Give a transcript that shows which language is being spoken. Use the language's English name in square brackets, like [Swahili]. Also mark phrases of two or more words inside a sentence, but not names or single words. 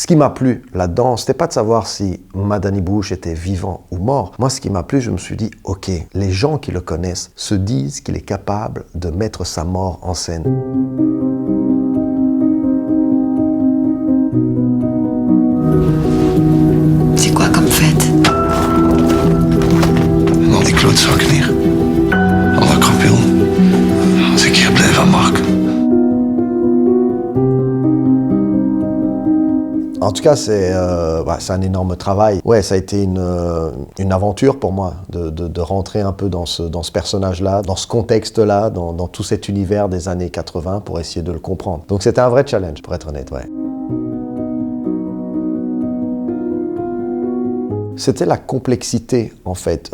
[French] qui m'a plu là-dedans, c'était pas de savoir si Madani Bush était vivant ou mort. Moi, ce qui m'a plu, je me suis dit, ok, les gens qui le connaissent se disent qu'il est capable de mettre sa mort en scène. C'est quoi comme fête? [Dutch] En al die klootzakken hier. Alle krapullen. Als ik hier blijf aan Mark. [French] En tout cas, c'est un énorme travail. Ouais, ça a été une aventure pour moi de rentrer un peu dans ce personnage-là, dans ce contexte-là, dans tout cet univers des années 80 pour essayer de le comprendre. Donc c'était un vrai challenge, pour être honnête, ouais. C'était la complexité, en fait.